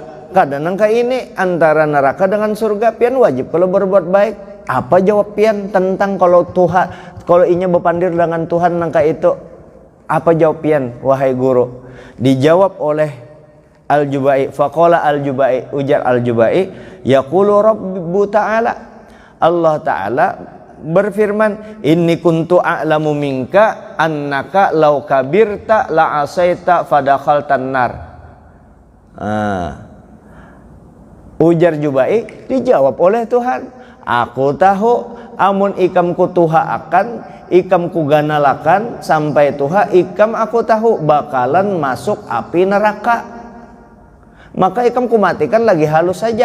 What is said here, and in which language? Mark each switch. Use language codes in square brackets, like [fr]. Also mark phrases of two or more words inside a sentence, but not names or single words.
[bjn] Kadang nangka ini antara neraka dengan surga, pian wajib kalau berbuat baik. Apa jawab pian tentang kalau inya berpandir dengan Tuhan nangka itu? Apa jawab pian wahai guru? Dijawab oleh Al-Jubai, [ar] فقال الجبائي, [bjn] ujar Al-Jubai, [ar] يقول رب تعالى, [id] Allah Ta'ala berfirman, [ar] إني كنت أعلم منك أنك لو كبرت لعصيت فدخلت النار. [bjn] Ujar Jubai, dijawab oleh Tuhan, aku tahu amun ikam ku tuha akan, ikam ku ganalakan sampai tuha, ikam aku tahu bakalan masuk api neraka, maka ikam ku matikan lagi halus saja.